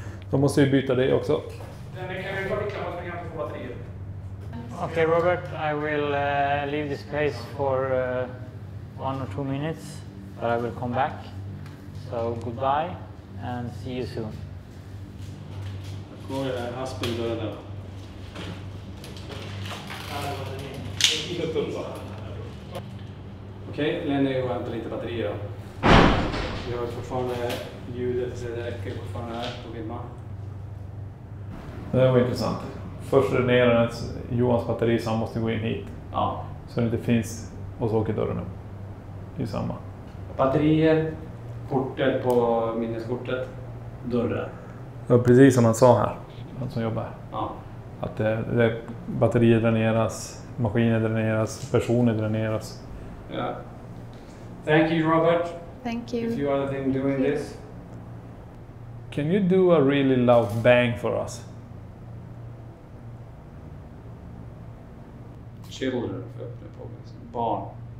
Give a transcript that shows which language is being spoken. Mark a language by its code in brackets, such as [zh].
[sv] Då måste vi byta det också. Den kan vi bara klicka på att vi kan få batterier. [en] Okay, Robert, I will leave this place for 1 or 2 minutes, but I will come back. So goodbye and see you soon. [sv] Går haspen dörren där. Okej, Lenny och hämtar lite batterier då. Vi har fortfarande ljudet, så det räcker fortfarande här på filma. Det var intressant. Först dränerar Johans batteri så han måste gå in hit. Ja. Så det inte finns och så åker dörren upp. Det är samma. Batterier, kortet på minneskortet, dörren. Ja, precis som han sa här. Han som jobbar här. Ja. Att batterier dräneras, maskiner dräneras, personer dräneras. [en] Ja. Thank you, Robert. Thank you. you are the thing doing this. Can you do a really loud bang for us? [sv] Children, för öppna på barn.